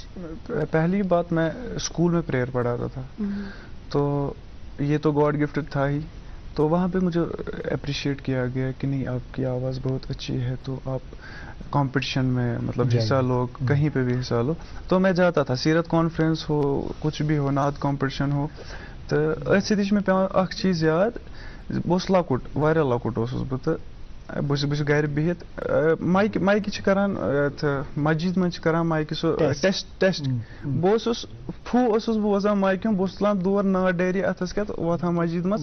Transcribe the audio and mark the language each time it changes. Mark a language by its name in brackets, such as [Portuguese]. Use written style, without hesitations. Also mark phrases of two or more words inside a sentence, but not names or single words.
[Urdu] پہلی بات, میں اسکول میں پریئر پڑھاتا تھا, تو یہ تو [English] god gifted [Urdu] تھا ہی. تو وہاں پہ مجھے اپریشیٹ کیا گیا کہ نہیں, آپ کی آواز بہت اچھی ہے, تو آپ کمپٹیشن میں مطلب حصہ لو, کہیں پہ بھی حصہ لو. تو میں جاتا تھا, سیرت کانفرنس ہو, کچھ بھی ہو, نعت کمپٹیشن ہو. [Kashmiri] تو أتھۍ سۭتی چھِ مےٚ پیوان اکھ چیٖز یاد, بہٕ اوسُس لۄکُٹ, واریاہ لۄکُٹ اوسُس بہٕ, تہٕ بہٕ چھُس گرِ بِہِتھ, مایکہِ چھِ کران, مسجد منٛز چھِ کران مایکہِ سُہ ٹیسٹ. بہٕ اوسُس اوسُس بہٕ وَسان مایکہِ ہُنٛد, بہٕ اوسُس تُلان دور ناٹ ڈیری اَتھس کٮ۪تھ, وۄتھان مسجد منٛز.